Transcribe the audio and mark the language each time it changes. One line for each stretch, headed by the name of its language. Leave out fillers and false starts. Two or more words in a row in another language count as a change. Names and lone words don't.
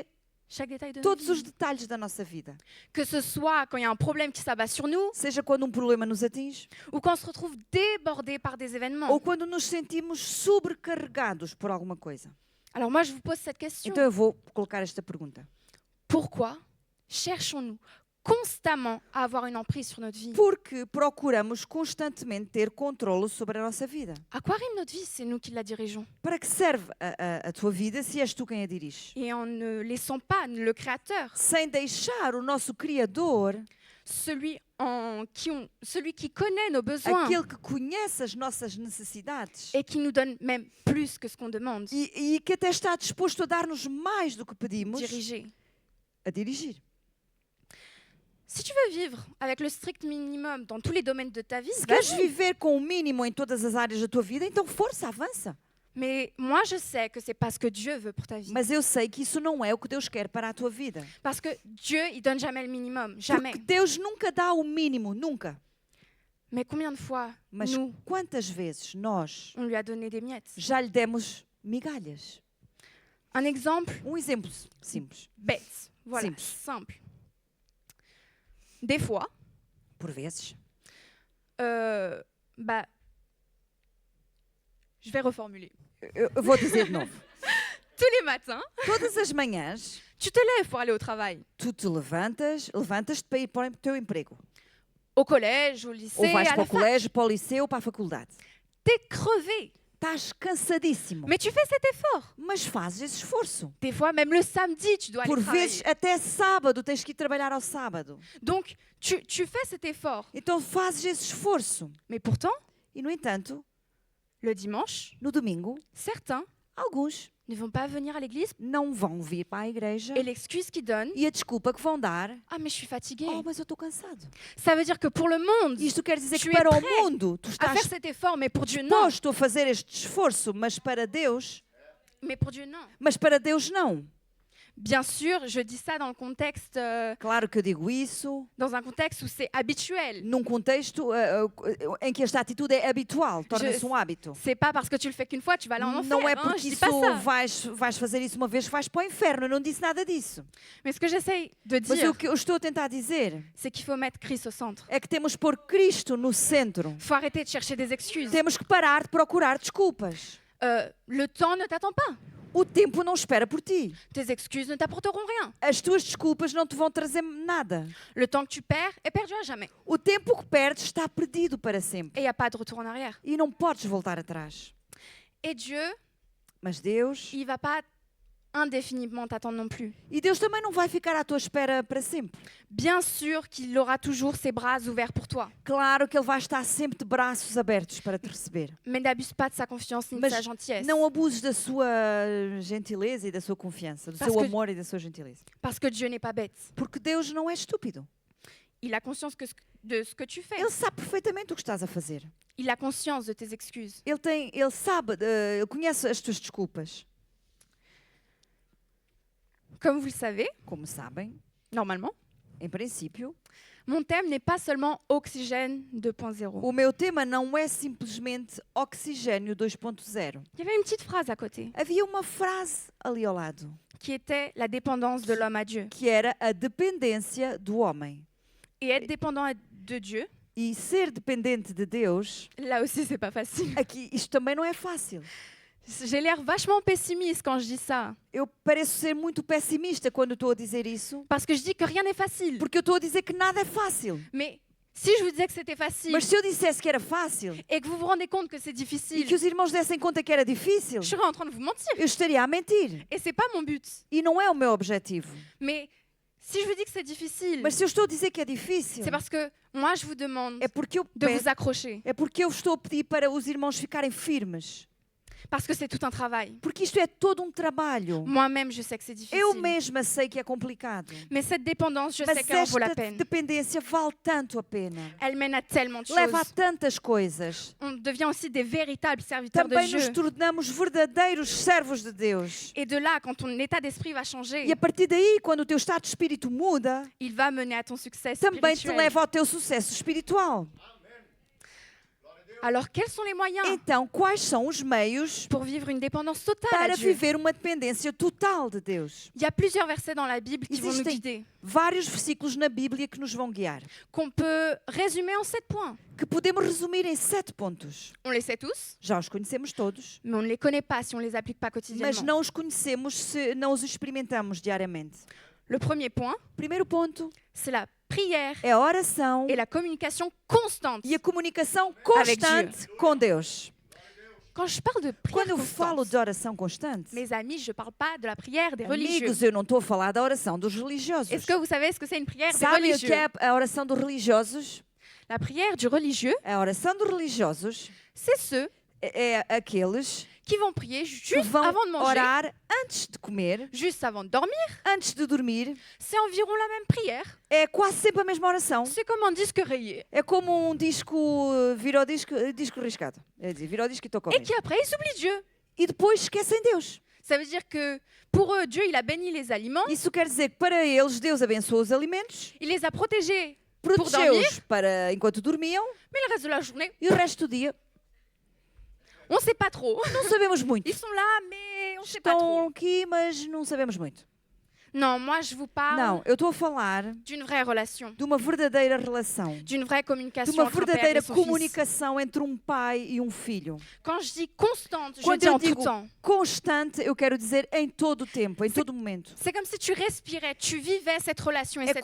French: Chaque détail de notre
Portuguese: todos os
French: vie.
Portuguese: detalhes da nossa vida?
French: Que ce soit quand il y a un problème qui s'abat sur nous,
Portuguese: Seja quando um problema nos atinge,
French: ou quand on se retrouve débordé par des événements.
Portuguese: ou quando nos sentimos sobrecarregados por alguma coisa.
French: Alors moi, je vous pose cette question.
Portuguese: Então eu vou colocar esta pergunta.
French: Pourquoi cherchons-nous constamment à avoir une emprise sur notre vie?
Portuguese: Porque procuramos constantemente ter controle sobre a nossa vida.
French: À quoi rime notre vie? C'est nous qui la dirigeons.
Portuguese: Para que serve a tua vida se és tu quem a diriges?
French: Et en ne laissant pas le Créateur,
Portuguese: Sem deixar o nosso Criador,
French: celui qui connaît nos besoins
Portuguese: aquele que conhece as nossas necessidades
French: et qui nous donne même plus que ce qu'on demande,
Portuguese: e que até está disposto a dar-nos mais do que pedimos,
French: diriger.
Portuguese: a dirigir.
French: Si tu veux vivre avec le strict minimum dans tous les domaines de ta vie,
Portuguese: Se queres
French: vas-y.
Portuguese: viver com o mínimo em todas as áreas da tua vida, então força, avança.
French: Mais moi, je sais que c'est pas ce que Dieu veut pour ta vie.
Portuguese: Mas eu sei que isso não é o que Deus quer para a tua vida.
French: Parce que Dieu, il donne jamais le minimum, jamais.
Portuguese: Porque Deus nunca dá o mínimo, nunca.
French: Mais combien de fois,
Portuguese: Mas
French: nous,
Portuguese: quantas vezes nós
French: on lui a donné des miettes?
Portuguese: já lhe demos migalhas?
French: Un exemple
Portuguese: Exemplo simples.
French: bête, voilà, Simple. simple. Des fois,
Portuguese: Por vezes,
French: je vais reformuler.
Portuguese: eu vou dizer de novo.
French: Tous les matins,
Portuguese: Todas as manhãs,
French: tu te lèves pour aller au travail,
Portuguese: tu te levantas-te para ir para o teu emprego.
French: au collège, au lycée,
Portuguese: Ou vais
French: à
Portuguese: para
French: la
Portuguese: o
French: fac.
Portuguese: colégio, para o liceu, para a faculdade.
French: T'es crevé,
Portuguese: Estás cansadíssimo,
French: mais tu fais cet effort.
Portuguese: mas fazes esse esforço.
French: Des fois, même le samedi, tu dois aller
Portuguese: Por
French: travailler.
Portuguese: vezes, até sábado, tens que ir trabalhar ao sábado.
French: Donc, tu fais cet effort.
Portuguese: Então fazes esse esforço.
French: Mais pourtant,
Portuguese: E, no entanto,
French: le dimanche,
Portuguese: no domingo,
French: certains
Portuguese: alguns
French: ne vont pas venir à l'église
Portuguese: não vão vir para a igreja
French: et l'excuse qu'ils donnent,
Portuguese: e a desculpa que vão dar,
French: ah mais je suis fatiguée.
Portuguese: oh, mas eu estou cansado.
French: Ça veut dire que pour le monde,
Portuguese: Isto quer dizer
French: Tu
Portuguese: que
French: es
Portuguese: para o
French: prêt
Portuguese: mundo, tu
French: à
Portuguese: estás
French: faire cet effort, mais pour Dieu non.
Portuguese: disposto a fazer este esforço, mas para Deus não.
French: Bien sûr, je dis ça dans le contexte,
Portuguese: Claro que eu digo isso
French: dans un contexte où c'est habituel.
Portuguese: num contexto em que esta atitude é habitual, torna-se um hábito.
French: C'est pas parce que tu le fais qu'une fois, tu vas aller en enfer.
Portuguese: Não é
French: hein,
Portuguese: porque
French: je dis
Portuguese: isso
French: pas ça.
Portuguese: vais fazer isso uma vez que vais para o inferno. Eu não disse nada disso.
French: Mais ce que j'essaye de
Portuguese: Mas
French: dire,
Portuguese: o que eu estou a tentar dizer
French: c'est qu'il faut mettre Christ au centre.
Portuguese: é que temos que pôr Cristo no centro.
French: Il faut arrêter de chercher des excuses.
Portuguese: Temos que parar de procurar desculpas.
French: Le temps ne t'attend pas.
Portuguese: O tempo não espera por ti.
French: Tes excuses ne t'apporteront rien.
Portuguese: As tuas desculpas não te vão trazer nada.
French: Le temps que tu perds est perdu à jamais.
Portuguese: O tempo que perdes está perdido para sempre.
French: Et il n'y a pas de retour en arrière.
Portuguese: E não podes voltar atrás.
French: Et Dieu,
Portuguese: Mas Deus...
French: il ne va pas indéfiniment t'attendre non plus.
Portuguese: E Deus também não vai ficar à tua espera para sempre.
French: Bien sûr qu'il aura toujours ses bras ouverts pour toi.
Portuguese: Claro que Ele vai estar sempre de braços abertos para te receber.
French: Mais n'abuse pas de sa confiance ni de
Portuguese: Mas
French: sa gentillesse.
Portuguese: não abuses da sua gentileza e da sua confiança, do
French: Parce
Portuguese: seu
French: que-
Portuguese: amor e da sua gentileza.
French: Parce que Dieu n'est pas bête.
Portuguese: Porque Deus não é estúpido.
French: Il a conscience de ce que tu fais.
Portuguese: Ele sabe perfeitamente o que estás a fazer.
French: Il a conscience de tes excuses.
Portuguese: Ele sabe, ele conhece as tuas desculpas.
French: Comme vous le savez,
Portuguese: Como sabem,
French: normalement,
Portuguese: em princípio,
French: mon thème n'est pas seulement Oxygène 2.0.
Portuguese: o meu tema não é simplesmente oxigênio 2.0.
French: Il y avait une petite phrase à côté
Portuguese: Havia uma frase ali ao lado,
French: qui était la dépendance de l'homme à Dieu.
Portuguese: que era a dependência do homem.
French: Et être dépendant de Dieu,
Portuguese: E ser dependente de Deus,
French: là aussi, c'est pas facile.
Portuguese: aqui, isto também não é fácil.
French: J'ai l'air vachement pessimiste quand je dis ça.
Portuguese: Eu pareço ser muito pessimista quando estou a dizer isso,
French: Parce que je dis que rien n'est facile.
Portuguese: porque eu estou a dizer que nada é fácil.
French: Mais si je vous disais que c'était facile
Portuguese: Mas se eu dissesse que era fácil
French: et que vous vous rendez compte que c'est
Portuguese: e
French: difficile,
Portuguese: que os irmãos dessem conta que era difícil,
French: je serais en train de vous mentir.
Portuguese: eu estaria a mentir.
French: Et c'est pas mon but.
Portuguese: E não é o meu objetivo.
French: Mais si je vous dis que c'est difficile,
Portuguese: Mas se eu estou a dizer que é difícil,
French: c'est parce que moi, je vous demande
Portuguese: é porque eu
French: de
Portuguese: peço,
French: vous accrocher.
Portuguese: é porque eu estou a pedir para os irmãos ficarem firmes.
French: Parce que c'est tout un travail.
Portuguese: Porque isto é todo um trabalho.
French: Moi-même, je sais que c'est
Portuguese: Eu
French: difficile.
Portuguese: mesma sei que é complicado.
French: Mais cette dépendance, je sais
Portuguese: Mas
French: qu'elle en vaut la
Portuguese: esta
French: peine.
Portuguese: dependência vale tanto a pena.
French: Elle mène à tellement de
Portuguese: Leva a
French: choses.
Portuguese: tantas coisas.
French: On devient aussi des véritables serviteurs de
Portuguese: Também nos
French: Dieu.
Portuguese: tornamos verdadeiros servos de Deus.
French: Et de là, quand ton état d'esprit va
Portuguese: E
French: changer,
Portuguese: a partir daí, quando o teu estado de espírito muda,
French: il va mener à ton succès
Portuguese: também te
French: spirituel.
Portuguese: leva ao teu sucesso espiritual.
French: Alors, quels sont les moyens
Portuguese: Então, quais são os meios
French: pour vivre une dépendance totale à
Portuguese: para
French: Dieu?
Portuguese: viver uma dependência total de Deus?
French: Il y a plusieurs versets dans la Bible qui vont nous
Portuguese: Existem
French: guider,
Portuguese: vários versículos na Bíblia que nos vão guiar,
French: qu'on peut résumer en 7 points.
Portuguese: que podemos resumir em 7 pontos.
French: On les sait tous,
Portuguese: Já os conhecemos todos,
French: mais on ne les connaît pas si on ne les applique pas
Portuguese: mas
French: quotidiennement.
Portuguese: não os conhecemos se não os experimentamos diariamente.
French: Le premier point,
Portuguese: Primeiro ponto
French: c'est la prière
Portuguese: é a oração
French: et la communication constante
Portuguese: e a comunicação
French: Avec
Portuguese: constante com Deus.
French: Quand je parle de prière
Portuguese: Quando eu falo
French: constante,
Portuguese: de oração constante,
French: mes amis, je ne parle pas de la prière des religieux.
Portuguese: amigos, eu não estou a falar da oração dos religiosos.
French: Est-ce que vous savez ce que c'est une prière des
Portuguese: Sabem o que
French: religieux?
Portuguese: é a oração dos religiosos?
French: La prière du religieux,
Portuguese: A oração dos religiosos
French: c'est ceux
Portuguese: é aqueles
French: qui vont prier
Portuguese: que
French: juste
Portuguese: vão
French: avant de manger,
Portuguese: orar antes de comer,
French: juste avant de dormir.
Portuguese: antes de dormir.
French: C'est environ la même prière.
Portuguese: É quase sempre a mesma oração.
French: C'est comme un disque rayé.
Portuguese: É como um disco, vira o disco riscado. É dizer, vira o disco e toca ao
French: Et
Portuguese: mesmo.
French: qu'après, ils oublient Dieu.
Portuguese: E depois esquecem Deus.
French: Ça veut dire que pour eux, Dieu, il a béni les aliments,
Portuguese: Isso quer dizer que para eles Deus abençoou os alimentos,
French: il les a protégés pour dormir,
Portuguese: protegeu-os para enquanto dormiam
French: mais le reste de la journée,
Portuguese: e o resto do dia
French: on ne sait pas trop.
Portuguese: não sabemos muito.
French: Ils sont là, mais on ne sait pas trop.
Portuguese: Estão aqui, mas não sabemos muito.
French: Non, moi, je vous parle
Portuguese: Não, eu estou a falar
French: d'une vraie relation,
Portuguese: de uma verdadeira relação,
French: d'une vraie
Portuguese: de
French: communication
Portuguese: uma
French: entre un père
Portuguese: verdadeira
French: et son fils.
Portuguese: comunicação entre um pai e um filho.
French: Quand je dis constante, je
Portuguese: Quando
French: dis
Portuguese: eu
French: en tout
Portuguese: digo
French: temps.
Portuguese: constante, eu quero dizer em todo o tempo, em todo o momento.
French: C'est comme si tu respirais, tu vivais cette relation et